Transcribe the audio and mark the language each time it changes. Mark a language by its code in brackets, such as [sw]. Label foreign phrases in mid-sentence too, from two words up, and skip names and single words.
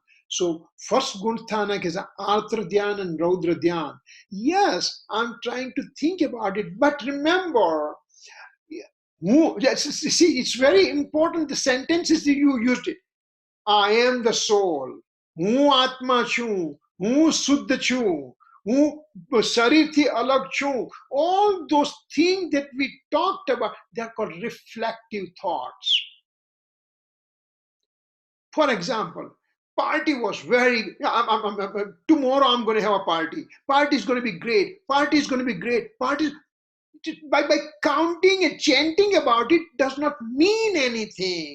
[en] So first gunsthanak is Arthra Dhyan and Raudra Dhyan. Yes, I'm trying to think about it, but remember, see, it's very important, the sentences that you used it. I am the soul. [gu] હું આત્મા છું. હું શુદ્ધ છું. હું શરીર થી અલગ છું. [en] All those things that we talked about, they are called reflective thoughts. For example, party was very, tomorrow I'm going to have a party. Party is going to be great. Party is going to be great. Party, by counting and chanting about it does not mean anything.